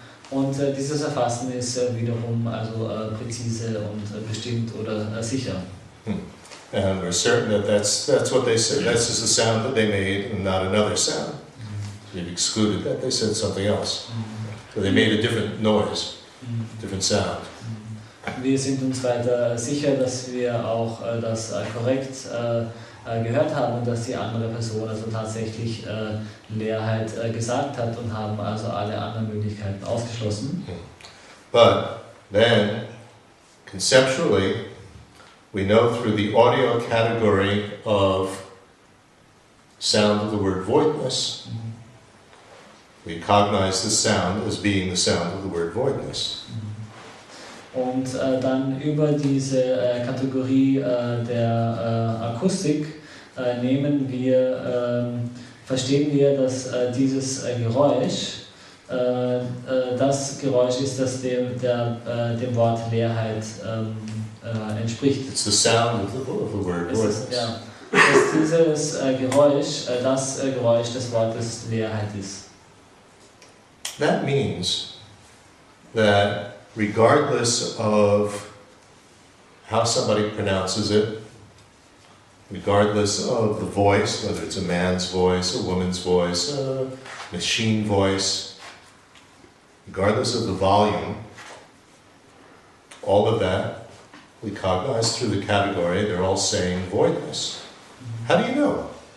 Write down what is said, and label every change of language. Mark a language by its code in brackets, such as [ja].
[de] Und dieses Erfassen ist wiederum also präzise und bestimmt oder sicher. [en] And we're certain that that's what they said. That's just the sound that they made and not another sound. They've excluded that. They said something else. So they made a different noise, different sound. [de] Wir sind uns weiter sicher, dass wir auch das korrekt gehört haben und dass die andere Person also tatsächlich Leerheit gesagt hat und haben also alle anderen Möglichkeiten ausgeschlossen. [en] But then, conceptually, we know through the audio category of sound of the word voidness, we cognize the sound as being the sound of the word voidness. [de] Und dann über diese Kategorie der Akustik verstehen wir, dass dieses Geräusch das Geräusch ist, das dem Wort Leerheit entspricht. [en] It's the sound of the word voidness. [de] Dass dieses Geräusch das Geräusch des Wortes Leerheit ist. [en] That means that regardless of how somebody pronounces it, regardless of the voice, whether it's a man's voice, a woman's voice, a machine voice, regardless of the volume, all of that we cognize through the category, they're all saying voidness. How do you know?